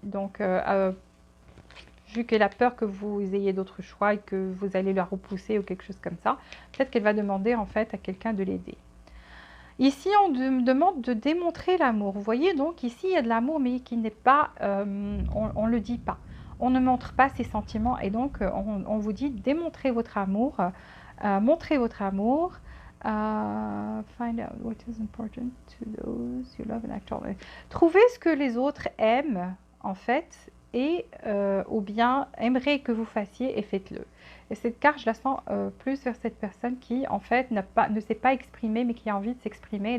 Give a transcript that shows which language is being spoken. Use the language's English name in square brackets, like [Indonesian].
[French] Donc, vu qu'elle a peur que vous ayez d'autres choix et que vous allez la repousser ou quelque chose comme ça, peut-être qu'elle va demander en fait à quelqu'un de l'aider. Ici, on demande de démontrer l'amour. Vous voyez, donc ici, il y a de l'amour, mais qui n'est pas, on ne le dit pas. On ne montre pas ses sentiments et donc on vous dit démontrez votre amour, montrez votre amour. [English] Find out what is important to those you love and actually. [French] Trouvez ce que les autres aiment en fait et ou bien aimeraient que vous fassiez et faites-le. Et cette carte, je la sens plus vers cette personne qui, en fait, ne s'est pas exprimée, mais qui a envie de s'exprimer.